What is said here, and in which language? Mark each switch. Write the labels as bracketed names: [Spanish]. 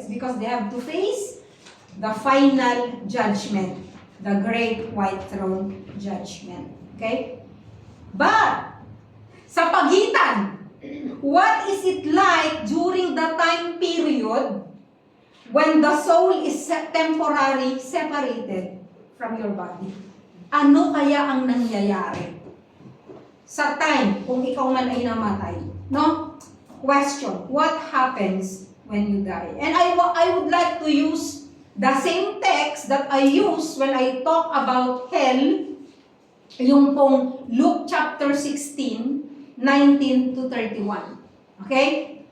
[English] It's because they have to face the final judgment, the great white throne judgment. Okay? But, [Filipino] sa pagitan, [English] what is it like during the time period when the soul is temporarily separated from your body? [Filipino] Ano kaya ang nangyayari sa time kung ikaw man ay namatay? No? [English] Question, what happens when you die? And I would like to use The same text that I use when I talk about hell, yung pong Luke chapter 16, 19 to 31. Okay?